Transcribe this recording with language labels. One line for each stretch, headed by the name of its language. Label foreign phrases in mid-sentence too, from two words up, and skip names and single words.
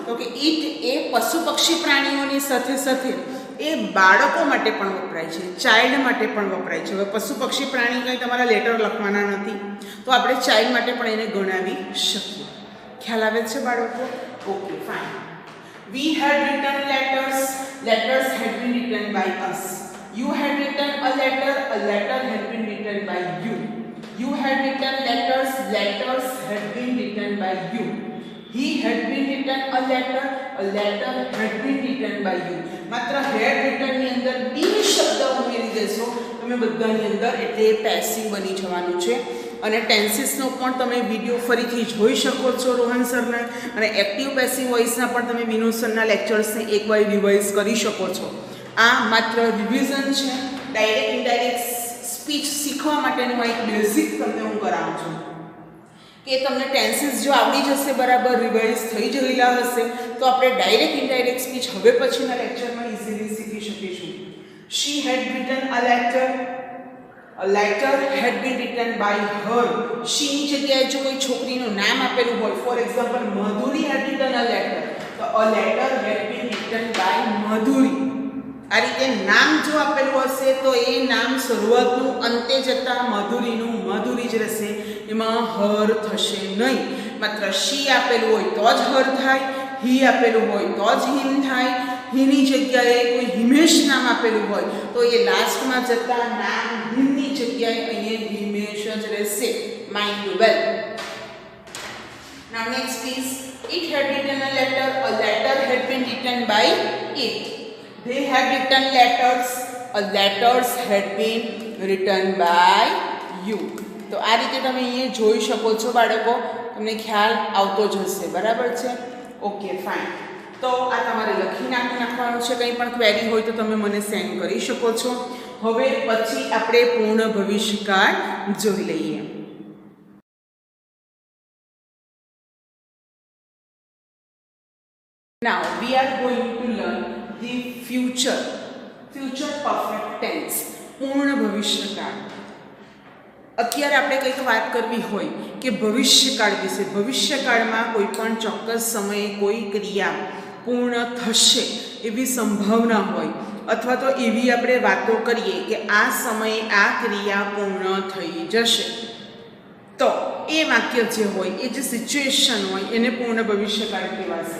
Gujarati: તો કે ઇટ એ પશુ પક્ષી પ્રાણીઓની સાથે સાથે એ બાળકો માટે પણ વપરાય છે, ચાઇલ્ડ માટે પણ વપરાય છે. હવે પશુ પક્ષી પ્રાણી કંઈ તમારા લેટર લખવાના નથી, તો આપણે ચાઇલ્ડ માટે પણ એને ગણાવી શકીએ. ખ્યાલ આવે છે બાળકો? ઓકે, ફાઇન.
English: We had written letters. Letters had been written by us. You had written a letter had been written by you. You had written letters had been written by you. He had been written a letter had been written by you.
Gujarati: માત્ર
English: had written
Gujarati: ની અંદર be શબ્દ ઉમેરી દેશો તમે બધાની અંદર, એટલે પેસિવ બની જવાનું છે. અને ટેન્સીસનો પણ તમે વિડીયો ફરીથી જોઈ શકો છો રોહન સરના, અને
English: active passive voiceના
Gujarati: પણ તમે વિનોદ સરના લેક્ચર્સને એકવાર રિવાઇઝ કરી શકો છો. આ માત્ર રિવિઝન છે,
English: direct indirect speech
Gujarati: શીખવા માટેનું એક બેઝિક તમને હું કરાવું છું કે તમને ટેન્સીસ જો આવડી જશે, બરાબર રિવાઇઝ થઈ ગયેલા હશે, તો આપણે
English: direct indirect speech
Gujarati: હવે પછીના લેક્ચરમાં ઇઝીલી શીખી શકીશું.
English: She had written a letter had been written by her.
Gujarati: She ની જગ્યાએ જો કોઈ છોકરીનું નામ આપેલું હોય,
English: for example
Gujarati: મધુરી
English: had written a letter,
Gujarati: તો
English: a letter had been written by
Gujarati: મધુરી. આ રીતે નામ જો આપેલું હશે તો એ નામ શરૂઆતનું અંતે જતા મધુરીનું મધુરી જ રહેશે, એમાં હર થશે નહીં. માત્ર શી આપેલું હોય તો જ હર થાય, હી આપેલું હોય તો જ હિમ થાય. હીની જગ્યાએ કોઈ હિમેશ નામ આપેલું હોય તો એ લાસ્ટમાં જતા નામ હિમની જગ્યાએ અહીંયા હિમેશ જ રહેશે.
English: mind well. Now next please. It had written a letter had been written by it. They had written letters had been written by you.
Gujarati: તો આ રીતે તમે અહીંયા જોઈ શકો છો બાળકો, તમને ખ્યાલ આવતો જ હશે, બરાબર છે? ઓકે, ફાઇન. તો આ તમારે લખી નાખવાનું છે. કંઈ પણ ક્વેરી હોય તો તમે મને સેન્ડ કરી શકો છો. હવે પછી આપણે પૂર્ણ ભવિષ્યકાળ જોઈ લઈએ.
English: Now we are going to learn the future perfect tense,
Gujarati: પૂર્ણ ભવિષ્યકાળ. અત્યારે આપણે કંઈક વાત કરવી હોય કે ભવિષ્યકાળ વિશે, ભવિષ્યકાળમાં કોઈ પણ ચોક્કસ સમયે કોઈ ક્રિયા પૂર્ણ થશે એવી સંભાવના હોય, અથવા તો એવી આપણે વાતો કરીએ કે આ સમયે આ ક્રિયા પૂર્ણ થઈ જશે, તો એ વાક્ય જે હોય, એ જે સિચ્યુએશન હોય એને પૂર્ણ ભવિષ્યકાળ કહેવાશે.